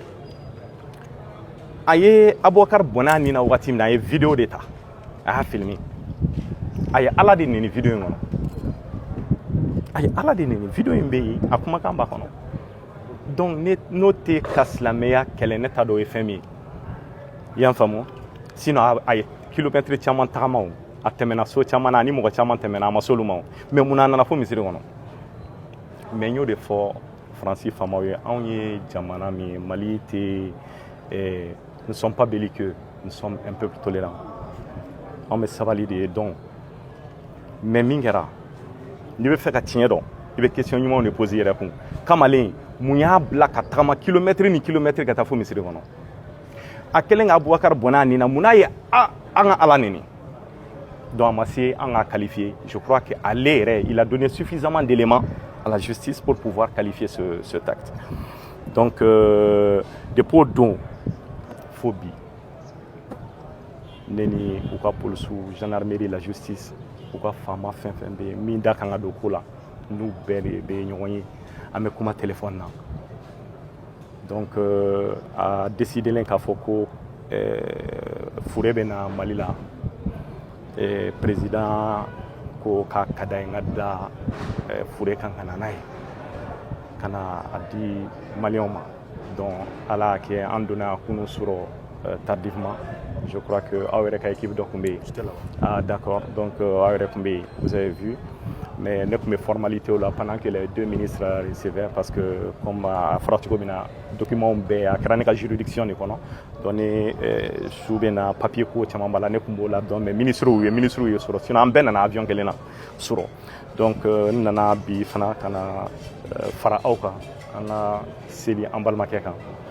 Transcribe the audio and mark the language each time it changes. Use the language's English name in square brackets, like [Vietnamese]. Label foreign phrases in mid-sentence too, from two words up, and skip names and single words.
[Bambara] a ye Abubakar bɔnɛ a nin na wagati min na a ye vidéo de ta a y'a filmer a ye ala de neni vidéo in kɔnɔ a ye ala de neni vidéo in bɛ yen a kumakan b'a kɔnɔ donc n'o tɛ ka silamɛya kɛlɛ ne t'a dɔn o ye fɛn min ye i y'a faamu sinon a ye kilomètre caman tagama o a tɛmɛna so caman na ani mɔgɔ caman tɛmɛna a ma s'olu ma o mais mun na a nana fo misiri kɔnɔ mais n y'o de fɔ faransi faamaw ye anw ye jamana min ye Mali tɛ [French] nous ne sommes pas belliqueux nous sommes un peuple tolérant [Bambara] anw bɛ sabali de ye [French] donc mais [Bambara] min kɛra n'i bɛ fɛ ka tiɲɛ dɔn i bɛ question ɲumanw de poser i yɛrɛ kun kamalen mun y'a bila ka tagama kilomètre ni kilomètre ka taa fo misiri kɔnɔ a kɛlen ka Abubakar bɔnɛ a nin na mun n'a ye an ka ala neni donc a ma se an ka qualifier [French] je crois que [Bambara] ale yɛrɛ [French] il a donné suffisamment d'éléments à la justice pour pouvoir qualifier cet acte donc depuis [Bambara] o don fo bi ne ni u ka polisiw gendarmerie la justice u ka faama fɛn fɛn bɛ yen min da kan ka don ko la n'u bɛɛ de bɛ ɲɔgɔn ye an bɛ kuma téléphone na [French] donc a décidé [Bambara] k'a fɔ ko Fure bɛ na Mali la président ko k'a ka d'a ye n ka da Fure kan ka na n'a ye ka na a di maliyɛnw ma donc ala y'a kɛ an donna kunu sɔrɔ [French] tardivement je crois que [Bambara] aw yɛrɛ ka équipe dɔ tun bɛ yen ah [French] d'accord donc [Bambara] aw yɛrɛ tun bɛ yen [French] vous avez vu mais [Bambara] ne tun bɛ formalité la [French] pendant que les deux ministres recevaient parce que comme [Bambara] a fɔra cogo min na document bɛɛ a kɛra ne ka juridiction de kɔnɔ donc ni su bɛ na papier ko caman b'a la ne tun b'o la dɔn mais ministrew ye sɔrɔ sinon an bɛɛ nana avion kelen na sɔrɔ donc n nana bi fana ka na fara aw kan an ka seli an balimakɛ kan